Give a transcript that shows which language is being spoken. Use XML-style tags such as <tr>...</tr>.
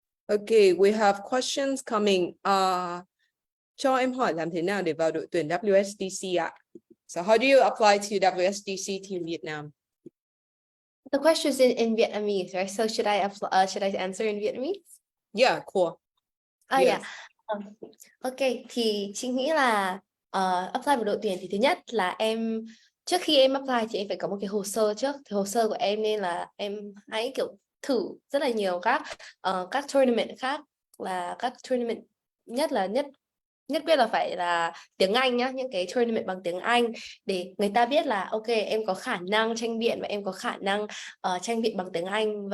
<en>Okay, we have questions coming.</en> <vi>Cho em hỏi làm thế nào để vào đội tuyển WSDC ạ?</vi> <en>So how do you apply to WSDC Team Vietnam? The question is in Vietnamese, right? So should I answer in Vietnamese? Yeah, cool. Yes. Yeah.</en> <vi>Ok, thì chị nghĩ là apply vào đội tuyển thì thứ nhất là trước khi em apply thì em phải có một cái hồ sơ trước. Thì hồ sơ của em nên là em hãy kiểu thử rất là nhiều các tournament khác, là các tournament nhất quyết là phải là tiếng Anh nhá, những cái tournament bằng tiếng Anh để người ta biết là ok, em có khả năng tranh biện và em có khả năng tranh biện bằng tiếng Anh.</vi>